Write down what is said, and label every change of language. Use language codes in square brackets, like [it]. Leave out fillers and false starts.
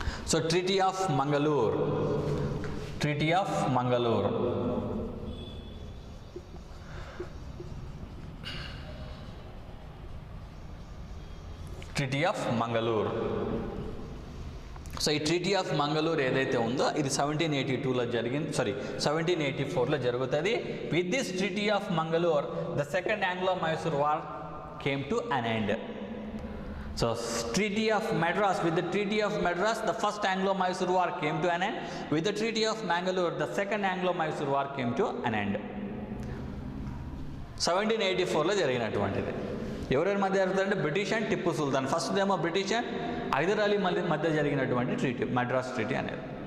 [te] So treaty of Mangaluru. Treaty of Mangaluru treaty of Mangaluru. So ఈ treaty of Mangaluru ఏదైతే ఉందో ఇది 1782లో జరిగింది, 1784లో జరుగుతుంది. [en] With this treaty of Mangaluru the second Anglo Mysore war came to an end. So Treaty of Madras, with the Treaty of Madras the first Anglo-Mysore War came to an end. With the Treaty of Mangalore the second Anglo-Mysore War came to an end. [te] 1784లో జరిగినటువంటిది. ఎవరెవరి మధ్య జరుగుతుందంటే British and Tipu Sultan. First ఏమో British and Hyder Ali మధ్య జరిగినటువంటి treaty, Madras treaty అనేది.